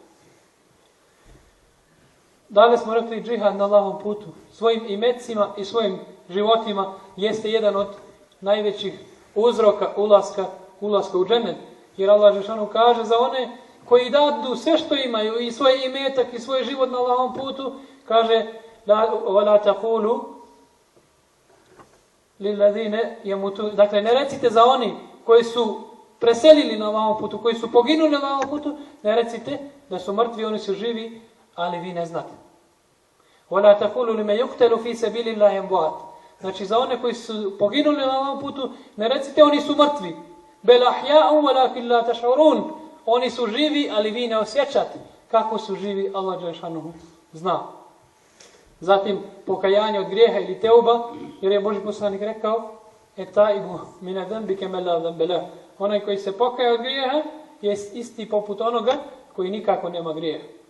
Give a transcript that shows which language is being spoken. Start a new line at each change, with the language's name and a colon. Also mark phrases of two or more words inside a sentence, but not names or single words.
Bosnian: Dalje smo rekli džihad na Allahovom putu, svojim imecima i svojim životima jeste jedan od najvećih uzroka ulaska u džennet. Jer Allah dželešanu kaže za one koji dadu sve što imaju i svoj imetak i svoj život na Allahovom putu, kaže
Arabic: وَلَا تَقُولُوا لِلَّذِينَ يَمُوتُونَ.
Bosnian: Dakle, ne recite za oni koji su preselili na Allahovom putu, koji su poginuli na Allahovom putu, ne recite da su mrtvi, oni su živi, ali vi ne znate.
Arabic: وَلَا تَقُولُوا لِمَنْ يُقْتَلُ فِي سَبِيلِ اللَّهِ أَمْوَاتٌ.
Bosnian: Znači, za one koji su poginuli na Allahovom putu, ne recite oni su mrtvi.
Arabic: بَلْ أَحْيَاءٌ وَلَكِنْ لَا تَشْعُرُونَ.
Bosnian: Oni su živi, ali vi ne osjećate kako su živi, Allah dželešanuhu zna. Zatim, pokajanje od grijeha ili teuba, jer je Božji poslanik rekao
Arabic: التائب من الذنب كمن لا ذنب له.
Bosnian: Onaj koji se pokaja od grijeha je isti poput onoga koji nikako nema grijeha.